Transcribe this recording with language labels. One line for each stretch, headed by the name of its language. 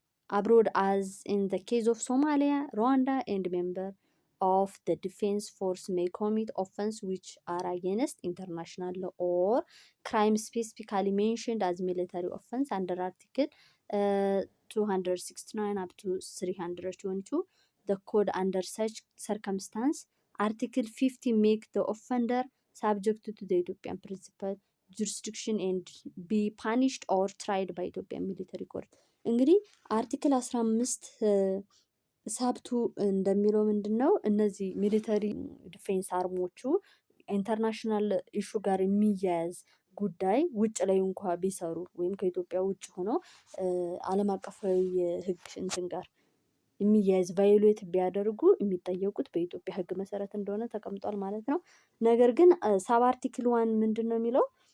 English: abroad as in the case of Somalia, Rwanda, and member of the defense force may commit offense which are against international law or crime specifically mentioned as military offense under Article 269 up to 322 the code. Under such circumstance, Article 50 make the offender subject to the Ethiopian principal jurisdiction and be punished or tried by Ethiopian military court።
Amharic: እንግዲህ አርቲክል 15 ሳብቱ እንደሚለው ምንድን ነው? እነዚህ ሚሊተሪ ዲፌንስ አርሞቹ ኢንተርናሽናል ኢሹ ጋር የሚያያዝ ጉዳይ ውጭ ላይ እንኳ ቢሰሩ ወይም ከኢትዮጵያ ውጭ ሆነው ዓለም አቀፋዊ ሕግ እንትን ጋር የሚያያዝ ቫዮሌት ቢያደርጉ የሚጠየቁት በኢትዮጵያ ሕግ መሰረት እንደሆነ ተቀምጧል ማለት ነው። ነገር ግን ሳብ አርቲክል 1 ምንድን ነው የሚለው?